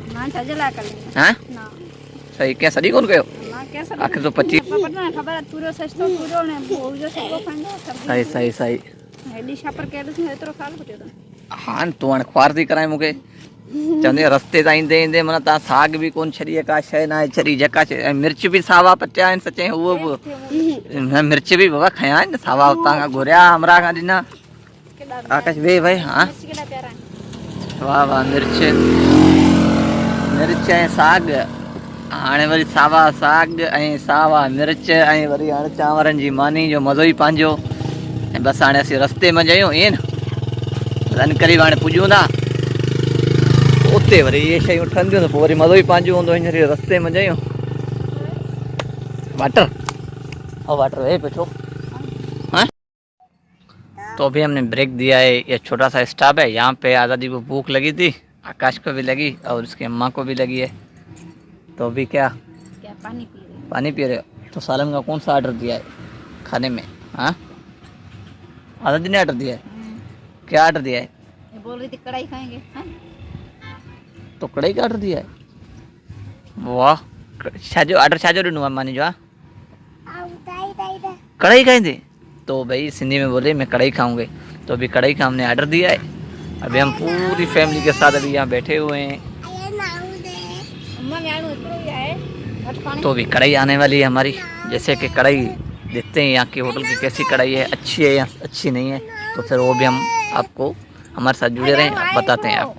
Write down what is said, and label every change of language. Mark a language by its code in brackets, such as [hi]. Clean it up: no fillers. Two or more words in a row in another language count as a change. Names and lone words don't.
[sd] हाँ सही कंहिं सॾी कोन कयो आख़िर तो पची सही सही सही हाँ तूं हाणे ख्वार थी कराए मूंखे चवंदी रस्ते तां ईंदे ईंदे माना तव्हां साग बि कोन छॾी का शइ न आहे छॾी जेका शइ ऐं मिर्च बि सावा पचिया आहिनि सचे उहो बि मिर्च बि बाबा खयां आहिनि सावा उतां खां घुरिया हमरा खां ॾिना आकाश वे भाई हाँ वाह वाह मिर्च मिर्च ऐं साग हाणे वरी सावा साग ऐं सावा मिर्च ऐं वरी हाणे चांवरनि जी मानी जो मज़ो ई पंहिंजो ऐं बसि हाणे असीं रस्ते में आहियूं ईअं न रन करीब हाणे पुॼूं था उते वरी इहे शयूं ठहंदियूं त पोइ वरी मज़ो ई पंहिंजो हूंदो हींअर रस्ते में आहियूं। [ur] واٹر اور واٹر ہے پہ ہاں تو ابھی ہم نے بریک دیا ہے. یہ چھوٹا سا اسٹاپ ہے یہاں پہ آزادی کو بھوک لگی تھی آکاش کو بھی لگی اور اس کے اماں کو بھی لگی ہے تو ابھی کیا پانی پی رہے ہو? تو سالن کا کون سا آرڈر دیا ہے کھانے میں؟ ہاں آزادی نے آرڈر دیا ہے کیا آرڈر دیا ہے? بول رہی تھی کڑاہی کھائیں گے. تو کڑاہی کا آرڈر دیا ہے [sd] वाह छाजो ऑर्डर छाजो ॾिनो आहे मानी जो आहे [ur] کڑاہی کھائیں گے تو بھائی سندھی میں بولے میں کڑاہی کھاؤں گے تو ابھی کڑاہی کا ہم نے آرڈر دیا ہے. ابھی ہم پوری فیملی کے ساتھ ابھی یہاں بیٹھے ہوئے ہیں تو ابھی کڑاہی آنے والی ہے ہماری. جیسے کہ کڑاہی دیکھتے ہیں یہاں کی ہوٹل کی کیسی کڑاہی ہے اچھی ہے یا اچھی نہیں ہے تو پھر وہ بھی ہم آپ کو ہمارے ساتھ جڑے رہیں بتاتے ہیں آپ کو.